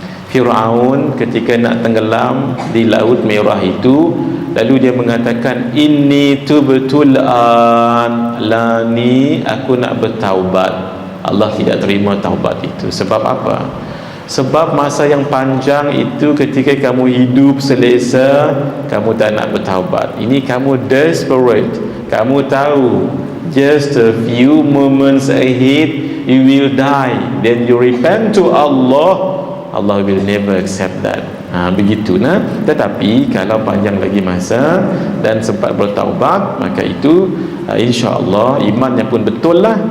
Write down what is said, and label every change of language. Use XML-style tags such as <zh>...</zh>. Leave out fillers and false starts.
<ms>Fir'aun ketika nak tenggelam di Laut Merah itu, lalu dia mengatakan,</ms> <ar>inni tubtul an, lani,</ar> <ms>aku nak bertaubat. Allah tidak terima taubat itu. Sebab apa? Sebab masa yang panjang itu ketika kamu hidup selesa, kamu tak nak bertaubat. Ini kamu desperate. Kamu tahu</ms> <en>just a few moments ahead you will die, then you repent to Allah, Allah will never accept that.</en> <ms>Begitu nah. Tetapi kalau panjang lagi masa dan sempat bertaubat, maka itu insya-Allah imannya pun betul lah.</ms>